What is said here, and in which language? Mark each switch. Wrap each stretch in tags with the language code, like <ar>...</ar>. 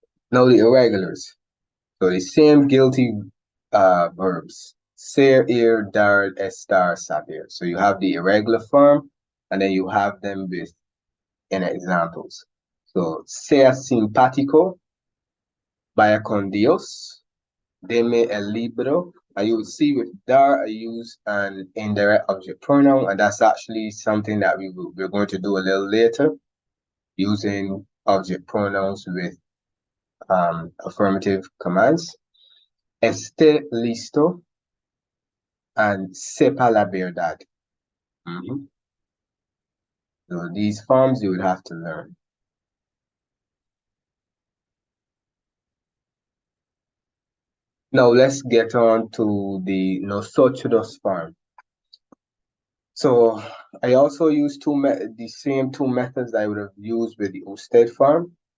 <en>Now the irregulars. So the same guilty verbs. Ser, ir, dar, estar, saber. So you have the irregular form, and then you have them with in examples.</en> <es>So ser simpático, vaya con Dios, deme el libro.</es> <en>And you will see with dar, I use an indirect object pronoun, and that's actually something that we're going to do a little later, using object pronouns with affirmative commands.</en> <es>Esté listo and sepa la verdad.</es> <en>So these forms you would have to learn. Now let's get on to the nosotros form. So I also use the same two methods I would have used with the usted form.</en>